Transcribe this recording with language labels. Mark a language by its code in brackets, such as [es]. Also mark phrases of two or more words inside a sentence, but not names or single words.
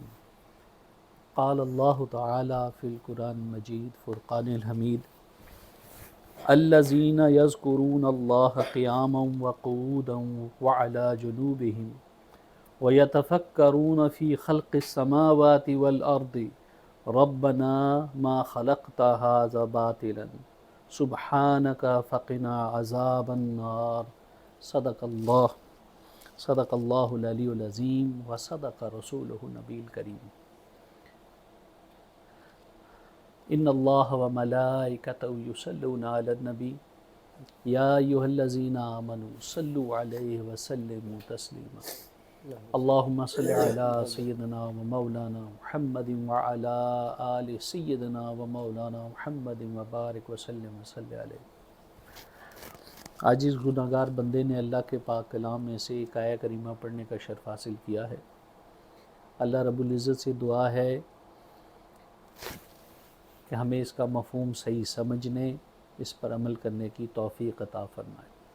[ar] قال الله تعالى في القرآن المجيد فرقان الحميد الذين يذكرون الله قياما وقعودا وعلى جنوبهم ويتفكرون في خلق السماوات والأرض ربنا ما خلقت هذا باطلا سبحانك فقنا عذاب النار. صدق الله العلي العظيم وصدق رسوله النبي الكريم. إن الله وملائكته يصلون على النبي يا أيها الذين آمنوا صلوا عليه وسلموا تسليما. اللهم صل على سيدنا ومولانا محمد وعلى آل سيدنا ومولانا محمد وبارك وسلم وصل عليه. [ur] عاجز گناہگار بندے نے اللہ کے پاک کلام میں سے ایک آیہ کریمہ پڑھنے کا شرف حاصل کیا ہے. اللہ رب العزت سے دعا ہے کہ ہمیں اس کا مفہوم صحیح سمجھنے، اس پر عمل کرنے کی توفیق عطا فرمائے.